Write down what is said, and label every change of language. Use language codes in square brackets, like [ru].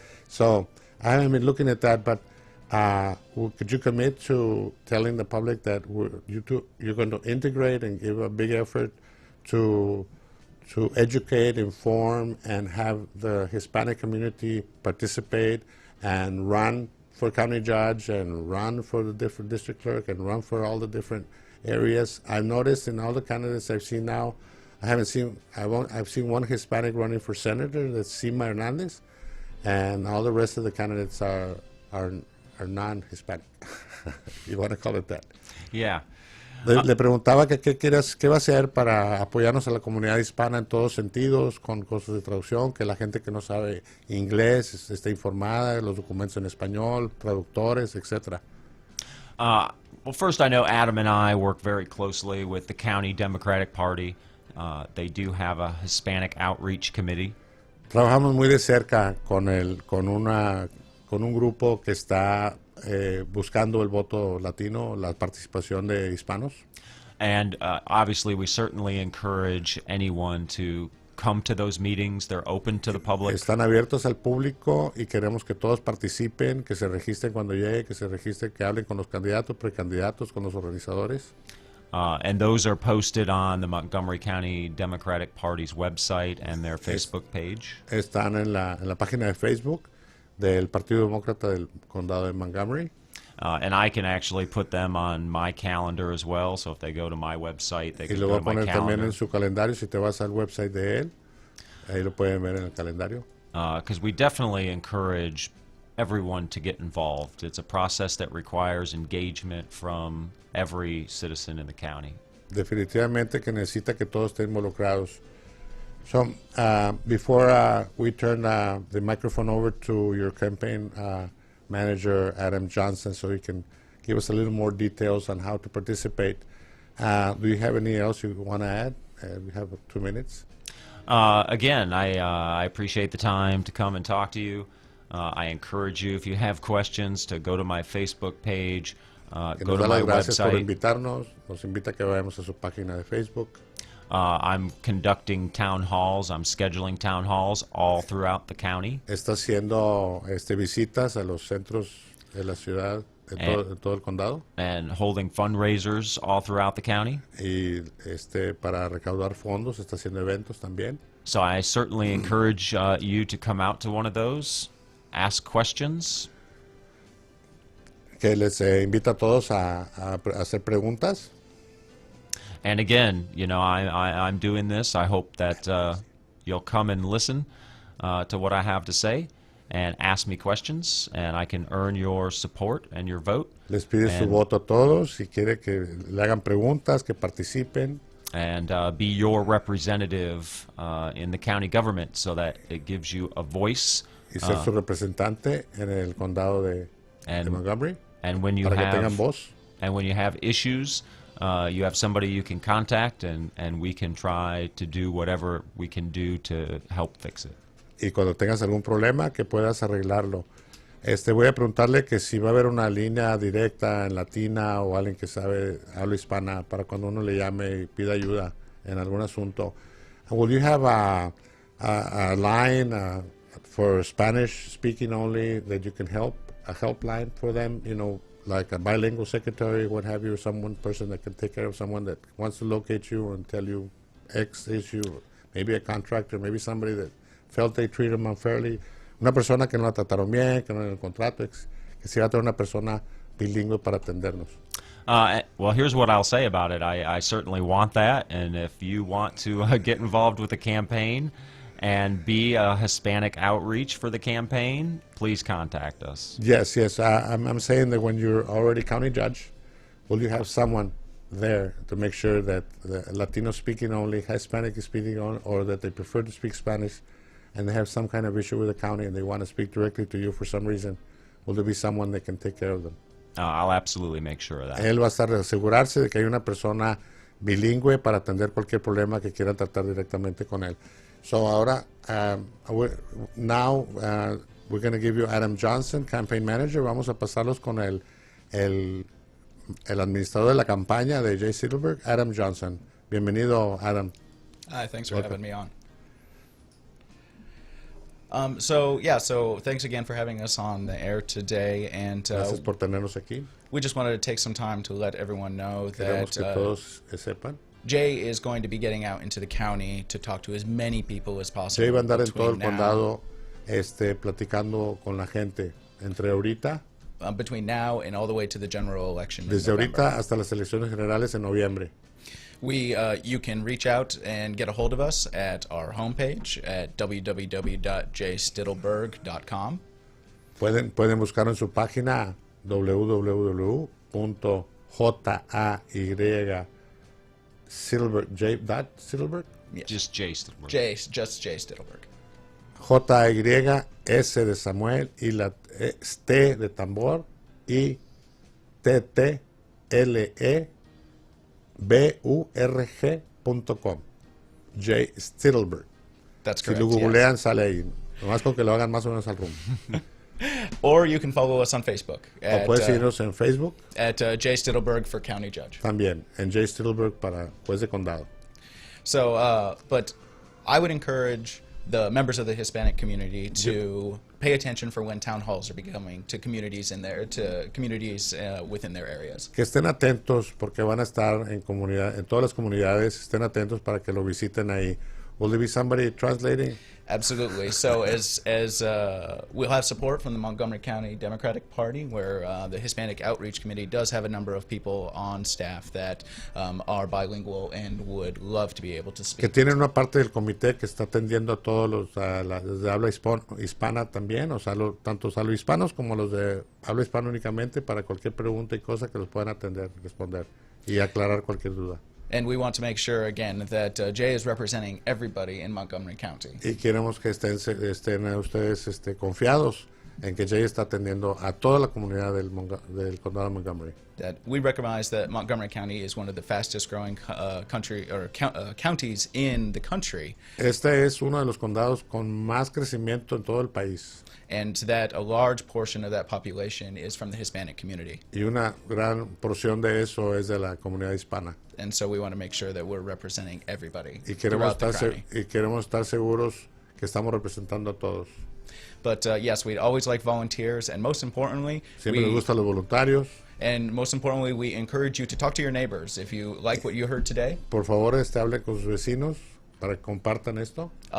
[en] So I haven't been looking at that, but could you commit to telling the public that you're going to integrate and give a big effort to educate, inform, and have the Hispanic community participate and run for county judge and run for the different district clerk and run for all the different areas? I've noticed in all the candidates I've seen now, I've seen one Hispanic running for senator, that's Sima Hernandez, and all the rest of the candidates are non-Hispanic. You want to call it that? Yeah. [es] Le preguntaba que qué va a hacer para apoyarnos a la comunidad hispana en todos sentidos, con cosas de traducción, que la gente que no sabe inglés esté informada, los documentos en español, traductores, etc. [en] Well, first, I know Adam and I work very closely with the County Democratic Party. They do have a Hispanic Outreach Committee. [es] Trabajamos muy de cerca con un grupo que está buscando el voto latino, la participación de hispanos. [en] And obviously, we certainly encourage anyone to come to those meetings. They're open to the public. [es] Están abiertos al público y queremos que todos participen, que se registren cuando llegue, que se registren, que hablen con los candidatos, precandidatos, con los organizadores. [en] And those are posted on the Montgomery County Democratic Party's website and their Facebook page. [es] Están en la página de Facebook del Partido Demócrata del Condado de Montgomery. [en] And I can actually put them on my calendar as well, so if they go to my website, they can go to my calendar. [es] Y lo voy a poner también en su calendario, si te vas al website de él, ahí lo pueden ver en el calendario. [en] Because we definitely encourage everyone to get involved. It's a process that requires engagement from every citizen in the county. [es] Definitivamente que necesita que todos estén involucrados. [en] So, before we turn the microphone over to your campaign manager, Adam Johnson, so he can give us a little more details on how to participate, do you have anything else you want to add? We have 2 minutes. Again, I appreciate the time to come and talk to you. I encourage you, if you have questions, to go to my Facebook page, go to my [es] gracias por [en] website. [es] invitarnos. Nos invita a que vayamos a su página de Facebook. [en] I'm conducting town halls. I'm scheduling town halls all throughout the county. [es] Está haciendo visitas a los centros de la ciudad, de todo el condado. [en] And holding fundraisers all throughout the county. [es] Y para recaudar fondos, está haciendo eventos también. [en] So I certainly encourage you to come out to one of those, ask questions. [es] Que les invita a todos a hacer preguntas. [en] And again, you know, I'm doing this. I hope that you'll come and listen to what I have to say and ask me questions, and I can earn your support and your vote. [es] Les pide su voto a todos, si quiere que le hagan preguntas, que participen. [en] And be your representative in the county government so that it gives you a voice. [es] Y ser su representante en el condado de Montgomery. [en] And when you [es] para que tengan voz. [en] And when you have issues, you have somebody you can contact, and we can try to do whatever we can do to help fix it. [es] Y cuando tengas algún problema, que puedas arreglarlo. Voy a preguntarle que si va a haber una línea directa en latina o alguien que sabe habla hispana para cuando uno le llame y pida ayuda en algún asunto. [en] Will you have a line for Spanish speaking only that you can help, a helpline for them, you know, like a bilingual secretary, what have you, or someone person that can take care of someone that wants to locate you and tell you X issue, maybe a contractor, maybe somebody that felt they treated them unfairly, [es] una persona que no la trataron bien, que no en el contrato, que si va a tener una persona bilingüe para atendernos. [en] Well, here's what I'll say about it. I certainly want that, and if you want to get involved with the campaign and be a Hispanic outreach for the campaign, please contact us. Yes. I'm saying that when you're already county judge, will you have someone there to make sure that the Latino speaking only, Hispanic speaking only, or that they prefer to speak Spanish and they have some kind of issue with the county and they want to speak directly to you for some reason, will there be someone that can take care of them? I'll absolutely make sure of that. [es] Él va a estar asegurarse de que hay una persona bilingüe para atender cualquier problema que quiera tratar directamente con él. [en] So [es] ahora, [en] we're going to give you Adam Johnson, campaign manager. [es] Vamos a pasarlos con el administrador de la campaña de Jay Stittleburg, Adam Johnson. Bienvenido, Adam. [en] Hi, thanks for having me on. So thanks again for having us on the air today, and [es] Gracias por tenernos aquí. [en] we just wanted to take some time to let everyone know [es] Queremos [en] that [es] que todos sepan. [en] Jay is going to be getting out into the county to talk to as many people as possible. [es] Jay va a andar en todo el [en] between now- [es] condado platicando con la gente entre ahorita, [en] between now and all the way to the general election in [es] desde [en] November. [es] ahorita hasta las elecciones generales en noviembre. [en] You can reach out and get a hold of us at our homepage at www.jstittleburg.com. [es] Pueden buscar en su página www.Stittleburg. [en] Just Jay Stittleburg. Just Jay Stittleburg. [es] JY, S de Samuel, y la T de tambor, y TTLEBURG.com. Jay Stittleburg. [en] That's [es] Si [en] correct. [es] lo [en] yes. [es] googlean, sale ahí. Nomás con que lo hagan más o menos al rumbo. [en] Or you can follow us on Facebook [es] O puedes seguirnos en Facebook [en] at Jay Stittleburg for County Judge. [es] también, en Jay Stittleburg para juez de condado. [en] So, but I would encourage the members of the Hispanic community to pay attention for when town halls are becoming to communities within their areas. [es] Que estén atentos porque van a estar en todas las comunidades, estén atentos para que lo visiten ahí. [en] Will there be somebody translating? Absolutely. So as we'll have support from the Montgomery County Democratic Party, where the Hispanic Outreach Committee does have a number of people on staff that are bilingual and would love to be able to [es] Que [en] speak. [es] tienen una parte del comité que está atendiendo a todos los de habla hispana también, o sea, tanto los hispanos como los de habla hispana únicamente, para cualquier pregunta y cosa que los puedan atender, responder y aclarar cualquier duda. [en] And we want to make sure, again, that Jay is representing everybody in Montgomery County. [es] Y queremos que estén ustedes confiados en que Jay está atendiendo a toda la comunidad del condado de Montgomery. [en] That we recognize that Montgomery County is one of the fastest growing counties in the country, [es] Este es uno de los condados con más crecimiento en todo el país. [en] and that a large portion of that population is from the Hispanic community. [es] Y una gran porción de eso es de la comunidad hispana. [en] And so we want to make sure that we're representing everybody [es] Y queremos [en] throughout the [es] estar [en] county. [es] seguros que estamos representando a todos. [en] But yes, we'd always like volunteers, and most importantly, [es] Siempre nos gustan los voluntarios. [en] we encourage you to talk to your neighbors. If you like what you heard today, [es] Por favor, hablen con sus vecinos para que compartan esto.